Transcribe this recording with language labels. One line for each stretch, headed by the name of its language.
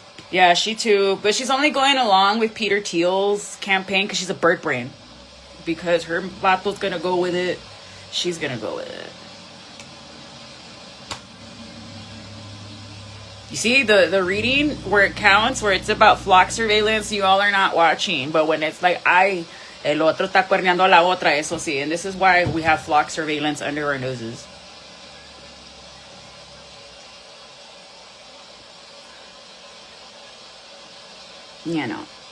English: Yeah, she too. But she's only going along with Peter Thiel's campaign because she's a bird brain. Because her vato's going to go with it. She's going to go with it. You see, the reading where it counts, where it's about flock surveillance, you all are not watching. But when it's like,
Spanish: el otro está cuerneando a la otra, eso sí.
English: And this is why we have flock surveillance under our noses. You know.